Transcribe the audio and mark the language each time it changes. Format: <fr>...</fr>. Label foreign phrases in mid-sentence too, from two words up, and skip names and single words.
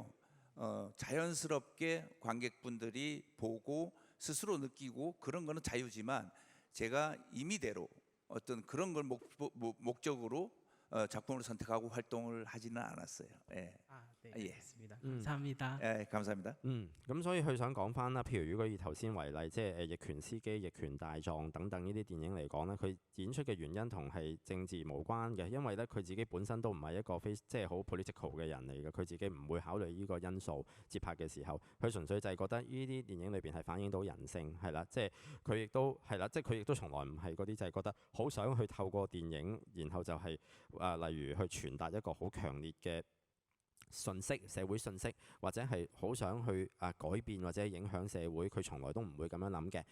<ko>자연스럽게 관객분들이 보고 스스로 느끼고 그런 거는 자유지만 제가 임의대로 어떤 그런 걸 목적으로 작품을 선택하고 활동을 하지는 않았어요. 예. 네, 예. 알겠습니다. 감사합니다. 예, 감사합니다.</ko> <yue>咁所以佢想講翻啦，譬如如果以頭先為例，即係逆權司機、逆權大狀等等呢啲電影嚟講咧，佢演出嘅原因同係政治無關嘅，因為咧佢自己本身都唔係一個即係好 political 嘅人嚟嘅，佢自己唔會考慮呢個因素接拍嘅時候，佢純粹就係覺得呢啲電影裏邊係反映到人性係啦，即係佢亦都係啦，即係佢亦都從來唔係嗰啲就係覺得好想去透過電影，然後就係例如去傳達一個好強烈嘅信息、社會信息，或者係好想去改變或者影響社會，佢從來都唔會咁樣諗嘅。</yue>